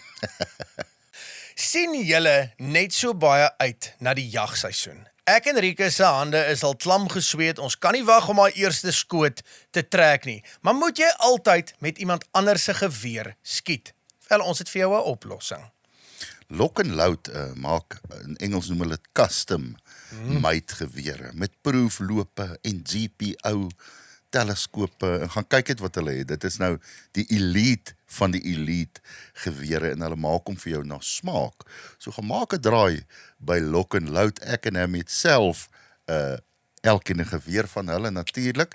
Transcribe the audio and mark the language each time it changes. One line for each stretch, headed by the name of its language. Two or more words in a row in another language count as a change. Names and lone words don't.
Afrikaans: Sien julle net so baie uit na die jagseisoen? Ek en Driekus se hande is al klam gesweet, ons kan nie wag om haar eerste skoot te trek nie. Maar moet jy altyd met iemand anders se geweer skiet? Wel, ons het vir jou 'n oplossing. Lock and Load maak, in Engels noem hulle dit
English: custom made
Afrikaans: gewere, met proeflope en GPO teleskope, en gaan kyk het wat hulle het. Dit is nou die elite van die elite gewere, en hulle maak hom vir jou na smaak. So gaan maak 'n draai by Lock and Load. Ek en hom het self elkeen 'n geweer van hulle natuurlik.